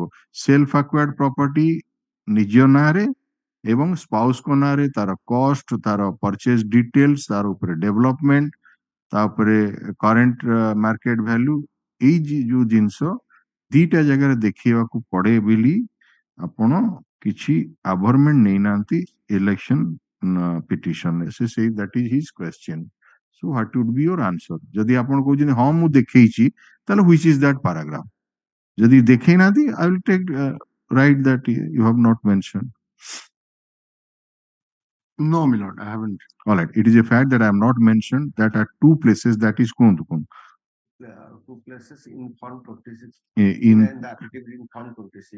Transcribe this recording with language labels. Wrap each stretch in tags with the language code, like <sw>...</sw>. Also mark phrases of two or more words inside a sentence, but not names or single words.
<en>self acquired property</en> <or>ନିଜ ନାଁରେ ଏବଂ ସ୍ପାଉସଙ୍କ ନାଁରେ ତାର କଷ୍ଟ, ତାର</or> <en>purchase details,</en> <or>ତାର ଉପରେ ଡେଭଲପମେଣ୍ଟ, ତାପରେ</or> <en>current market value,</en> <or>ଏଇ ଯୋଉ ଜିନିଷ ଦିଟା ଜାଗାରେ ଦେଖେଇବାକୁ ପଡେ ବୋଲି ଆପଣ କିଛି ଆଭରମେଣ୍ଟ ନେଇନାହାନ୍ତି</or> <en>election petition</en> <or>ରେ। ସେ ସେଇ</or> <en>that is his question. So what would be your answer? ଯଦି ଆପଣ କହୁଛନ୍ତି ହଁ ମୁଁ ଦେଖେଇଛି ତାହେଲେ which is that paragraph?</en> <or>ଯଦି ଦେଖେଇ ନାହାନ୍ତି</or> <en>I will take write that you have not mentioned. No my lord, I haven't. All right, it is a fact that I have not mentioned that at two places, that is Two places in form 26 in the affidavit in form 26</en>